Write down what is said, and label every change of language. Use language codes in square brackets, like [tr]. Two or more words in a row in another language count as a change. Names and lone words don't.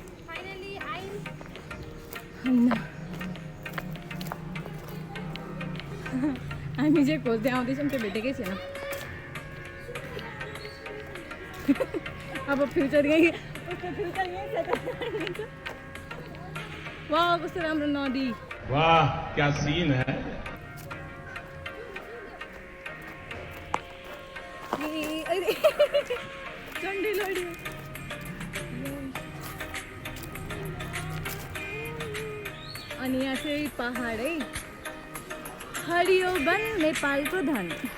[ne] हामी जे खोज्दै आउँदैछौँ त्यो भेटेकै छैन। अब फ्युचर यही वाह कस्तो राम्रो नदी। [hi] वाह क्या सीन है। [ne] चण्डी लड्यो। अनि यहाँ चाहिँ [hi] पहाड है, [ne] हरियो वन नेपालको धन।